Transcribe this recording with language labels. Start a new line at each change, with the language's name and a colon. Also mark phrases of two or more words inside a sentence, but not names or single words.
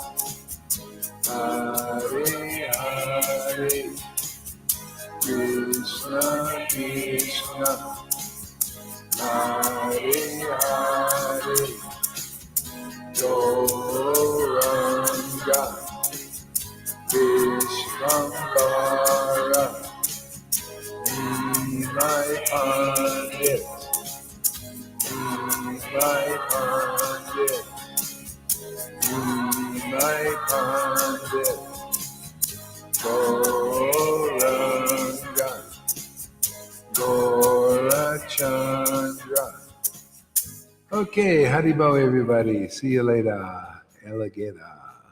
Sanskrit: Hare Hare, Krishna Krishna, Hare Hare, Gauranga, Vishvambara, Nimai Pandit, Nimai Pandit, Nimai Pandit, Gauranga, Gaurachandra.
English: Okay, Haribo everybody. See you later. Alligator.